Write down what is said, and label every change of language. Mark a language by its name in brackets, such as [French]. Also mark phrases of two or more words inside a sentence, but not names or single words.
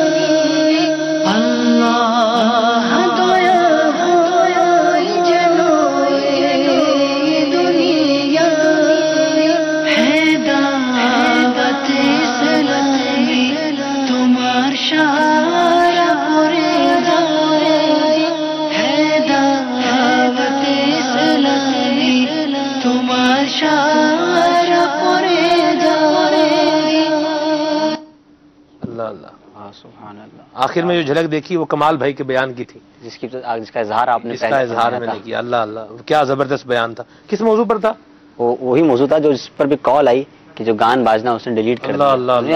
[Bangla] আল্লাহ দয়া দয়াই যেন এই দুনিয়া, হেদায়েত ইসলামী তোমার সারা করে যায়, হেদায়েত ইসলামী তোমার সারা করে যায়. [Arabic] اللہ اللہ. سبحان اللہ. [Urdu] آخر میں جو جھلک دیکھی وہ کمال بھائی کے بیان کی تھی، جس کا اظہار آپ نے اس کا اظہار میں نے کیا. اللہ اللہ کیا زبردست بیان تھا. کس موضوع پر تھا؟ وہی موضوع تھا جو اس پر بھی کال آئی کہ جو گان باجنا اس نے ڈیلیٹ کر دیا.